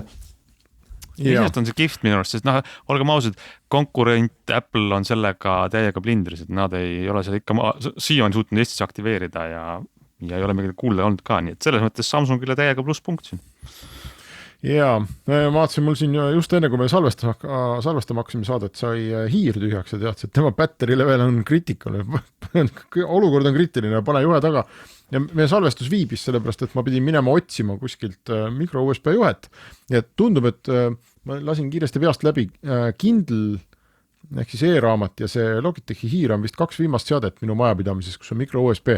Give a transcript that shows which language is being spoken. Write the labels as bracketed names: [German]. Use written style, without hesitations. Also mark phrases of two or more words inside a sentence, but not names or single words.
[Estonian] Lihtsalt on see kihvt minu arust, sest olgem ausad, konkurent Apple on sellega täiega blindris, et nad ei ole seal ikka siiani suutnud Eestis aktiveerida ja ei ole mingil kuulda olnud ka, nii et selles mõttes Samsungile täiega plusspunkt siin. Jaa, ma vaatasin mul siin just enne, kui me salvestama hakkasime saadet, sai hiir tühjaks ja teadsid, et tema [English] battery level [Estonian] on critical. Olukord on kritiline, pane juhe taga. Ja meie salvestus viibis sellepärast, et ma pidin minema otsima kuskilt mikro USB juhet. Ja tundub, et ma lasin kiiresti peast läbi Kindle ehk siis e-raamat ja see Logitechi hiir on vist 2 viimast seadet minu majapidamises, kus on mikro USB.